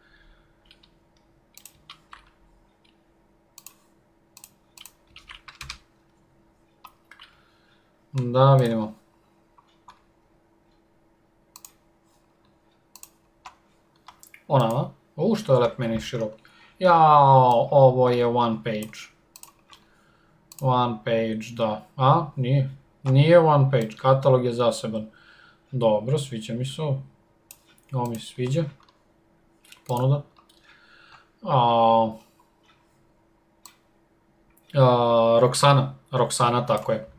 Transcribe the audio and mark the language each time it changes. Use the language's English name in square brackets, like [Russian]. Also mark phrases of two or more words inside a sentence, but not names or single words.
[Serbian] Da vidimo. Ona, što je lep meni širok. Jao, ovo je [English] one page. One page, [Serbian] da. A, nije. Nije [English] one page, [Serbian] katalog je zaseban. Dobro, sviđa mi se ovo. Ovo mi se sviđa. Ponuda. Roksana, tako je.